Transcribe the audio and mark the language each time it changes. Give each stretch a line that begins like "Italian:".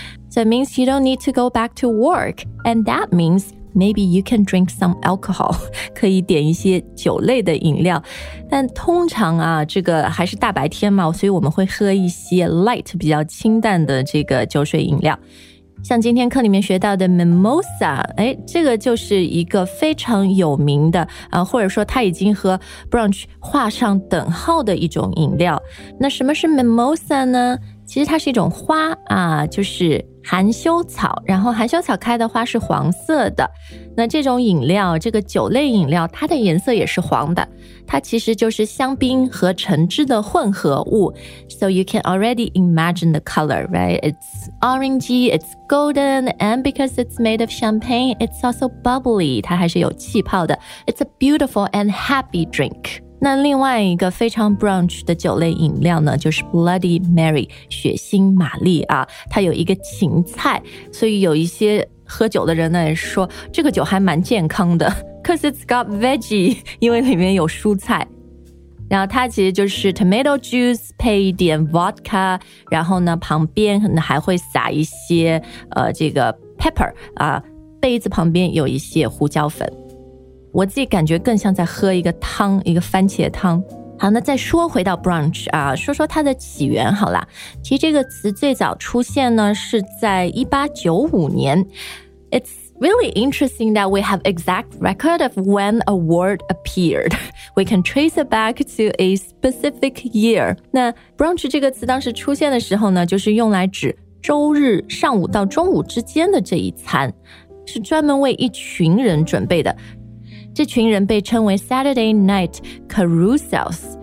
English: So it means you don't need to go back to work. And that means maybe you can drink some alcohol.
Chinese: 可以点一些酒类的饮料。但通常啊，这个还是大白天嘛，所以我们会喝一些 light, 比较清淡的这个酒水饮料。像今天课里面学到的 mimosa, 哎，这个就是一个非常有名的啊，或者说它已经和 brunch 画上等号的一种饮料。那什么是 mimosa 呢？其实它是一种花啊，就是含羞草，然后含羞草开的花是黄色的。那这种饮料，这个酒类饮料，它的颜色也是黄的，它其实就是香槟和橙汁的混合物。
English: So you can already imagine the color, right? It's orangey, it's golden, and because it's made of champagne, it's also bubbly,
Chinese: 它还是有气泡的。
English: It's a beautiful and happy drink.
Chinese: 那另外一个非常 brunch 的酒类饮料呢，就是 Bloody Mary 血腥玛丽啊，它有一个芹菜，所以有一些喝酒的人呢也说这个酒还蛮健康的
English: because it's got veggie，
Chinese: 因为里面有蔬菜。然后它其实就是 tomato juice 配一点 vodka， 然后呢旁边可能还会撒一些这个 pepper 啊，杯子旁边有一些胡椒粉。我自己感觉更像在喝一个汤，一个番茄汤。好，那再说回到 brunch 啊，说说它的起源好了。其实这个词最早出现呢是在1895年。
English: It's really interesting that we have exact record of when a word appeared. We can trace it back to a specific year.
Chinese: 那 brunch 这个词当时出现的时候呢，就是用来指周日上午到中午之间的这一餐，是专门为一群人准备的。这群人被称为 Saturday Night Carousels。